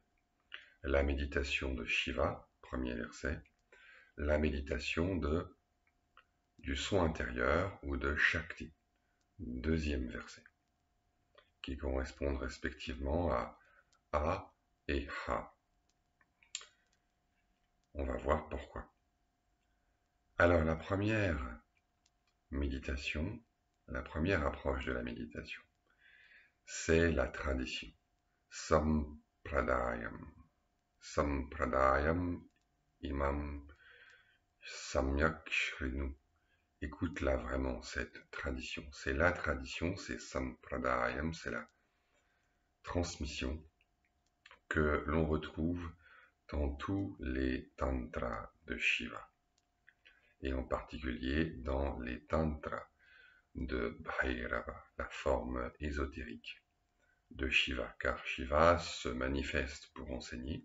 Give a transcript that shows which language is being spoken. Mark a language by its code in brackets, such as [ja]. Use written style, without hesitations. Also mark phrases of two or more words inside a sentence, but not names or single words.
[fr] La méditation de Shiva, premier verset, la méditation du son intérieur ou de Shakti, deuxième verset, qui correspondent respectivement à A et Ha. On va voir pourquoi. Alors la première méditation, la première approche de la méditation, c'est la tradition. Sampradayam. [sa] सम्प्रदायम् इमम् सम्यक् शृणु. [fr] Écoute-la vraiment, cette tradition. C'est la tradition, c'est sampradayam, c'est la transmission que l'on retrouve dans tous les tantras de Shiva, et en particulier dans les tantras de Bhairava, la forme ésotérique de Shiva, car Shiva se manifeste pour enseigner.